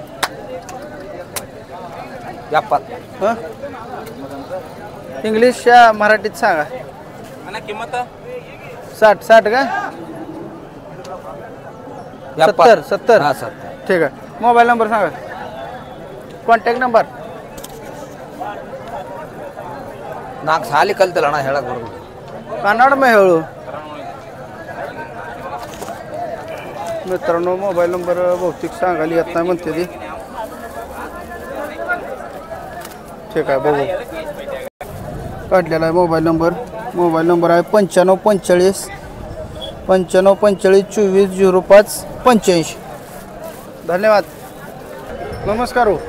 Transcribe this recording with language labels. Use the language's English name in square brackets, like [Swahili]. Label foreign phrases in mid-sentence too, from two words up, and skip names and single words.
[Marathi] 70 हां इंग्लिश या मराठीत सांगा 60 का 70 हा 70 ठीक आहे मोबाईल नंबर सांगा कॉन्टॅक्ट नंबर [Kannada] ನಾಲ್ಕು ಸಾಲಿ ಕಲ್ತಲ್ಲ ಅಣ್ಣ ಹೇಳಕ್ ಬರೋದು [Marathi] कन्नड में ಹೇಳು मित्रांनो मोबाईल नंबर बहुतेक सांगायला येत नाही म्हणते ती ठीक आहे बघू काढलेला आहे मोबाईल नंबर आहे 9545 2405 धन्यवाद नमस्कार हो